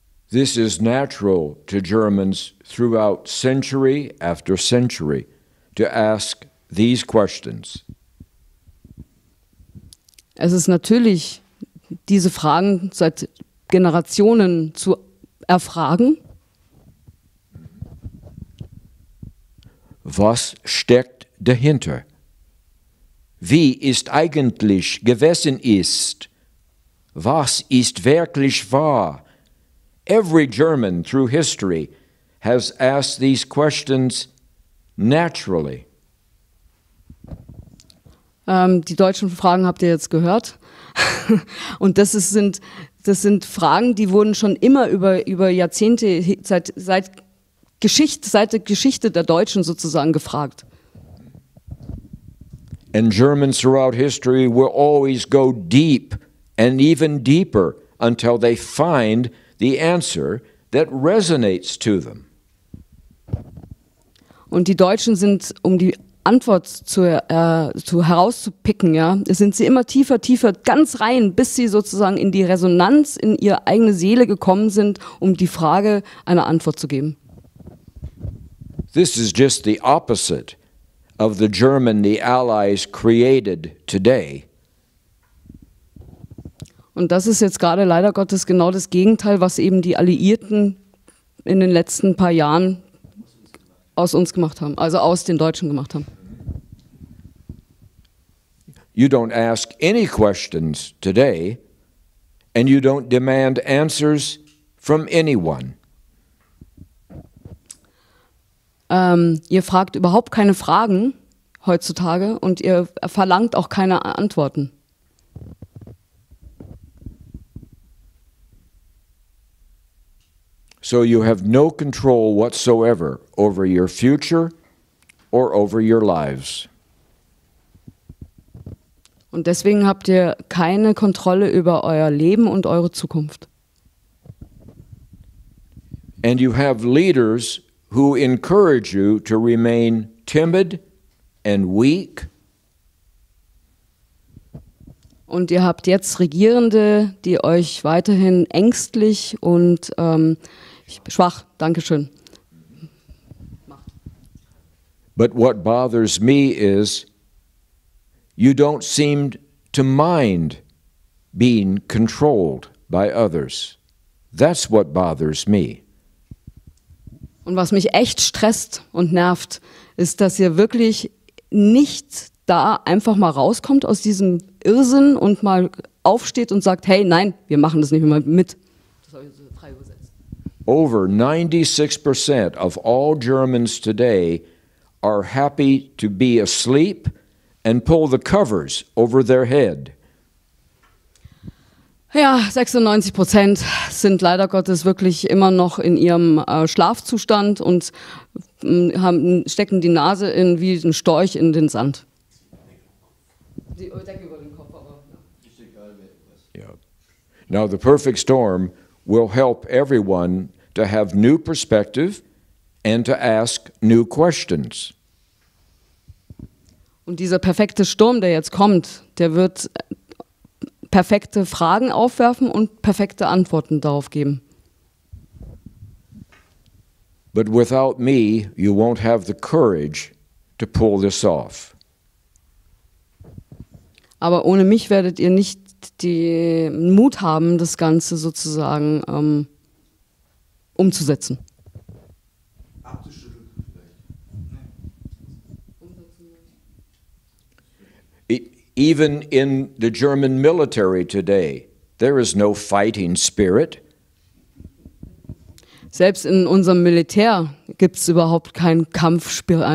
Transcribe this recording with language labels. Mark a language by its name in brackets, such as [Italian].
[English] This is natural to Germans throughout century after century to ask these questions. [German] Es ist natürlich, diese Fragen seit Generationen zu erfragen. Was steckt dahinter? Wie es eigentlich gewesen ist? Was ist wirklich wahr? [English] Every German through history has asked these questions naturally. [German] Die deutschen Fragen habt ihr jetzt gehört. Und das sind Fragen, die wurden schon immer über Jahrzehnte, seit der Geschichte der Deutschen sozusagen gefragt. [English] And Germans throughout history will always go deep and even deeper until they find the answer that resonates to them. [German] Und die Deutschen sind, um die Antwort herauszupicken, ja, sind sie immer tiefer, ganz rein, bis sie sozusagen in die Resonanz, in ihre eigene Seele gekommen sind, um die Frage eine Antwort zu geben. [English] This is just the opposite of the German the Allies created today. [German] Und das ist jetzt gerade leider Gottes genau das Gegenteil, was eben die Alliierten in den letzten paar Jahren aus uns gemacht haben, also aus den Deutschen gemacht haben. [English] You don't ask any questions today, and you don't demand answers from anyone. [German] Ihr fragt überhaupt keine Fragen heutzutage und ihr verlangt auch keine Antworten. [English] So you have no control whatsoever over your future or over your lives. [German] Und deswegen habt ihr keine Kontrolle über euer Leben und eure Zukunft. [English] And you have leaders who encourage you to remain timid and weak. [German] Und ihr habt jetzt Regierende, die euch weiterhin ängstlich und schwach, Dankeschön. [English] But what bothers me is you don't seem to mind being controlled by others. That's what bothers me. [German] Und was mich echt stresst und nervt, ist, dass ihr wirklich nicht da einfach mal rauskommt aus diesem Irrsinn und mal aufsteht und sagt, hey, nein, wir machen das nicht mehr mit. Das habe ich so frei übersetzt. [English] Over 96% of all Germans today are happy to be asleep and pull the covers over their head. [German] Ja, 96% sind leider Gottes wirklich immer noch in ihrem Schlafzustand und stecken die Nase wie ein Storch in den Sand. Die Decke über den Kopf, aber ja. Ist egal, wer was. [English] Yeah. Now the perfect storm will help everyone to have new perspective and to ask new questions. [German] Und dieser perfekte Sturm, der jetzt kommt, der wird perfekte Fragen aufwerfen und perfekte Antworten darauf geben. [English] But without me, you won't have the courage to pull this off. [German] Aber ohne mich werdet ihr nicht den Mut haben, das Ganze sozusagen umzusetzen. Abzuschütteln vielleicht. [English] Even in the German military today, there is no fighting spirit. [German] Selbst in unserem Militär gibt es überhaupt keinen Kampfgeist.